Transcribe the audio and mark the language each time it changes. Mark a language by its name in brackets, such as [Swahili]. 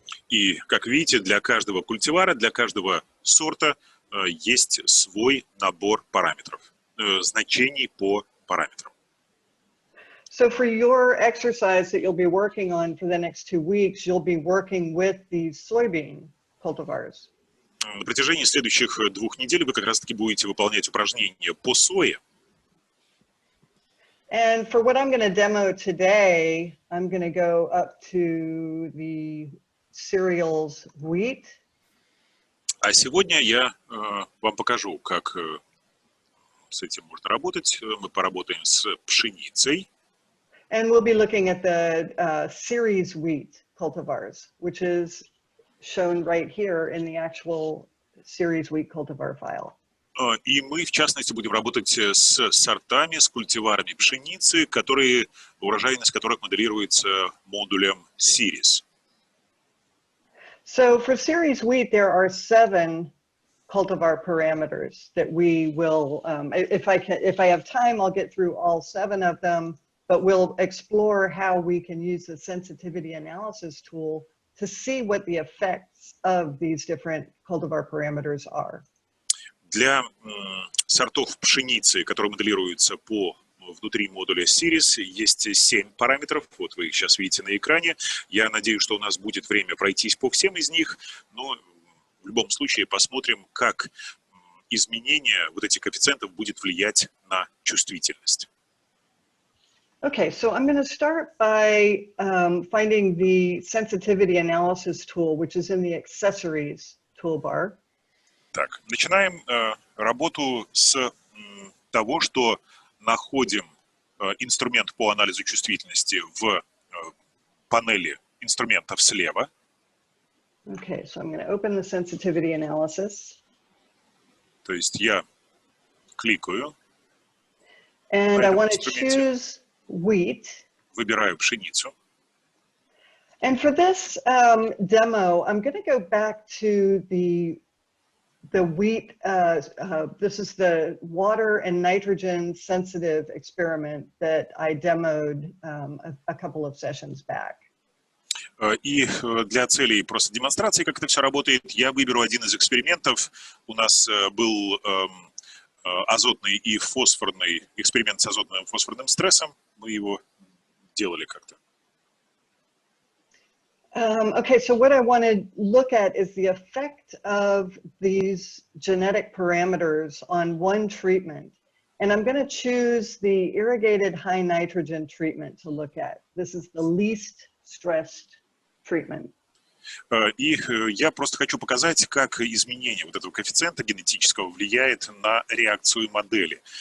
[Russian] И, как видите, для каждого культивара, для каждого сорта есть свой набор параметров, значений по параметрам. [English] So for your exercise that you'll be working on for the next 2 weeks, you'll be working with these soybean cultivars. [Russian] На протяжении следующих 2 недель вы как раз-таки будете выполнять упражнения по сое. [English] And for what I'm going to demo today, I'm going to go up to the cereals wheat. [Russian] А сегодня я вам покажу, как с этим можно работать. Мы поработаем с пшеницей. [English] And we'll be looking at the series wheat cultivars, which is shown right here in the actual series wheat cultivar file. [Russian] И мы, в частности, будем работать с сортами, с культиварами пшеницы, урожайность которых моделируется модулем Series. [English] So for series wheat, there are 7 cultivar parameters that we will, if I have time, I'll get through all 7 of them, but we'll explore how we can use the sensitivity analysis tool to see what the effects of these different cultivar parameters are. [Russian] Для сортов пшеницы, которые моделируются внутри модуля Series, есть 7 параметров. Вот вы их сейчас видите на экране. Я надеюсь, что у нас будет время пройтись по всем из них, но в любом случае посмотрим, как изменение вот этих коэффициентов будет влиять на чувствительность. [English] Okay, so I'm going to start by finding the sensitivity analysis tool, which is in the accessories toolbar. [Russian] Так, начинаем работу с того, что находим инструмент по анализу чувствительности в панели инструментов слева. [English] Okay, so I'm going to open the sensitivity analysis. [Russian] То есть я кликаю. [English] And I want to choose wheat. [Russian] Выбираю пшеницу. [English] And for this demo, I'm going to go back to the wheat. This is the water and nitrogen sensitive experiment that I demoed a couple of sessions back. [Russian] И для целей просто демонстрации, как это все работает, я выберу один из экспериментов. У нас был азотный и фосфорный эксперимент с азотным и фосфорным стрессом. Мы его делали как-то. [English] Okay, so what I want to look at is the effect of these genetic parameters on one treatment. And I'm going to choose the irrigated high nitrogen treatment to look at. This is the least stressed treatment. [Russian] И я просто хочу показать, как изменение вот этого коэффициента генетического влияет на реакцию модели.